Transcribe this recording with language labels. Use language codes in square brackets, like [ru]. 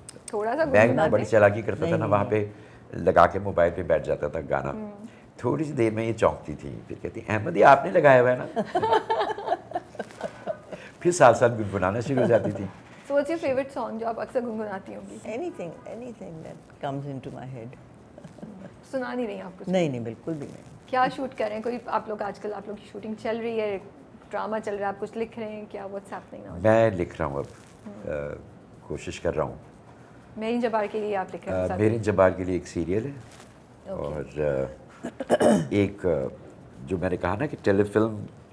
[ur] تھوڑا سا میں بڑی چالاکی کرتا تھا نا, وہاں پہ لگا کے موبائل پہ بیٹھ جاتا تھا گانا, تھوڑی سی دیر میں یہ چونکتی تھی, پھر کہتی احمد یہ آپ نے لگایا ہوا ہے نا, پھر ساتھ ساتھ گنگنانا شروع ہو جاتی تھی. [en] So what's your favorite song [ur] جو آپ اکثر گنگناتی ہوں گی؟ [en] anything that comes into my head. [ur] سنا نہیں رہی آپ کچھ؟ نہیں بالکل بھی نہیں. کیا شوٹ کر رہے ہیں, کوئی آپ لوگ آج کل آپ لوگ کی شوٹنگ چل رہی ہے, ڈرامہ چل رہا ہے, آپ کچھ لکھ رہے ہیں کیا, [en] what's happening now؟ [ur] میں لکھ رہا ہوں, اب کوشش کر رہا ہوں. میرین جبار کے لیے آپ لکھ رہے ہیں؟ میرین جبار کے لیے ایک سیریل ہے, اور ایک جو میں نے کہا نا کہ ٹیلی فلم,